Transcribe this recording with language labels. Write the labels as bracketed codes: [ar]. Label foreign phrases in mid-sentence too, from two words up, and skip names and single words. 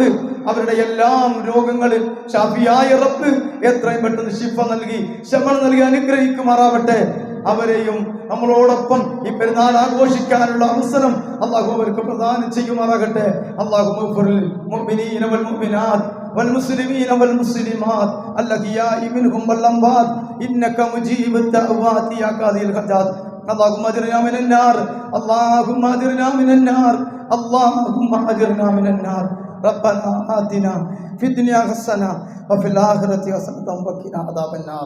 [ml] അവരുടെ എല്ലാം രോഗങ്ങളിൽ ഷാഫിയായ റബ്ബ് എത്രയും പെട്ടെന്ന് ശിഫ നൽകി ശമനം നൽകി അനുഗ്രഹിക്കുമാറാവട്ടെ. അവരെയും നമ്മളോടൊപ്പം ഈ പെരുന്നാൾ ആഘോഷിക്കാനുള്ള അവസരം അള്ളാഹു അവർക്ക് പ്രദാനം ചെയ്യുമാറാകട്ടെ. [ar] الله المؤمنين والمؤمنات والمسلمين والمسلمات الأحياء منهم والأموات إنك مجيب الدعوات يا قاضي الحاجات. اللهم أجرنا من النار، اللهم أجرنا من النار، اللهم أجرنا من النار. ربنا آتنا في الدنيا حسنة وفي الآخرة حسنة وقنا عذاب النار.